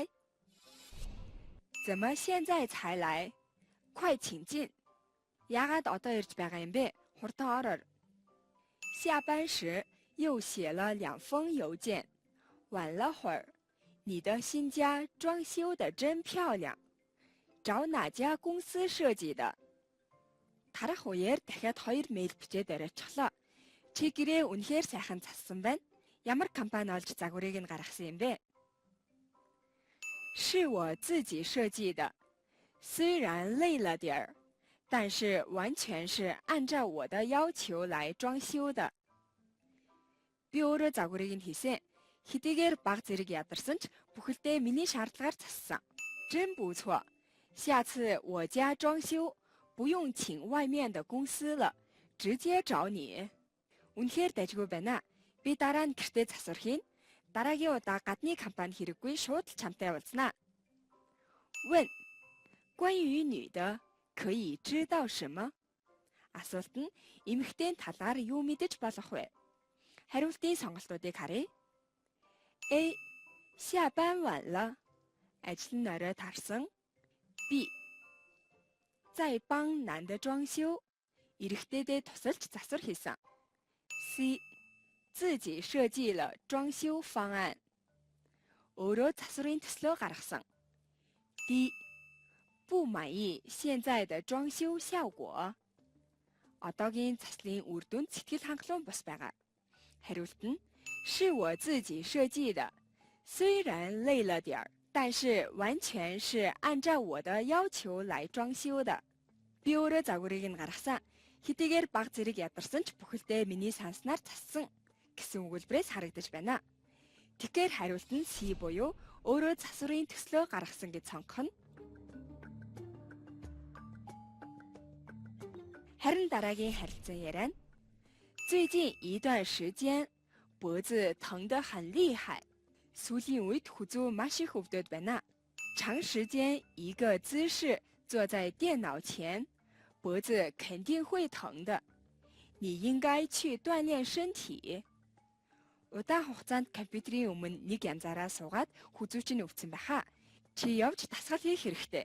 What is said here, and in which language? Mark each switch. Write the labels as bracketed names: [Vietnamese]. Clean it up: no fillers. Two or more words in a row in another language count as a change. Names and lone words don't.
[Chinese] 怎么现在才来？快请进. [Mongolian] Яагаад одоо ирж байгаа юм бэ? Хурдан ороор. [Chinese] 下班时又写了2封邮件，晚了会儿。你的新家装修得真漂亮，找哪家公司设计的？ [Mongolian] Тарах үеэр дахиад 2 мэйл бичээд арайчихлоо. Чи гэрээ үнэхээр сайхан зассан байна. Ямар компани олж загварыг нь гаргасан юм бэ? [Chinese] 是我自己设计的，虽然累了点儿，但是完全是按照我的要求来装修的。 [Mongolian] Би өөрөө загварыг нь хийсэн. Хэдийгээр баг зэрэг ядарсан ч бүхэлдээ миний шаардлагаар зассан. [Chinese] 真不错。下次我家装修不用请外面的公司了，直接找你。 [Mongolian] үнэхээр дайггүй байна. Би дараа нь гэртээ засвар хийн. Дараагийн удаа гадны компани хэрэггүй шууд л чамтай уулзнаа. [Chinese] 问：关于女的，可以知道什么？ [Mongolian] Асуулт нь эмэгтэй талаар юу мэдэж болох вэ? Хариултын сонголтуудыг харъя. A. [Chinese] 下班晚了. [Mongolian] Ажил нь орой тарсан. B. [Chinese] 在帮男的装修. [Mongolian] Эрэгтэйдээ тусалж засвар хийсэн. [Chinese] C. 自己设计了装修方案. [Mongolian] өөрөө засварын төслөө гаргасан. D. [Chinese] 不满意现在的装修效果. [Mongolian] одоогийн заслын үр дүнд сэтгэл хангалуун бус байгаа. Хариулт нь [Chinese] 是我自己设计的，虽然累了点儿，但是完全是按照我的要求来装修的. [Mongolian] Би өөрөө загварыг нь гаргасан. Хэдийгээр баг зэрэг ядарсан ч бүхэлдээ миний санснаар зассан гэсэн өгүүлбэрээс харагдаж байна. Тэгэхээр хариулт нь C буюу өөрөө засварын төслөө гаргасан гэж сонгох нь. Харин дараагийн харилцан яриа. [Chinese] 最近一段时间脖子疼得很厉害. [Mongolian] Сүүлийн үед хүзүү маш их өвдөд байна. [Chinese] 长时间一个姿势坐在电脑前，脖子肯定会疼的。你应该去锻炼身体。 [Mongolian] Удаан хугацаанд компьютерийн өмнө нэг янзаараа суугаад хүзүүч нь өвцөн байхаа. Чи явж дасгал хийх хэрэгтэй.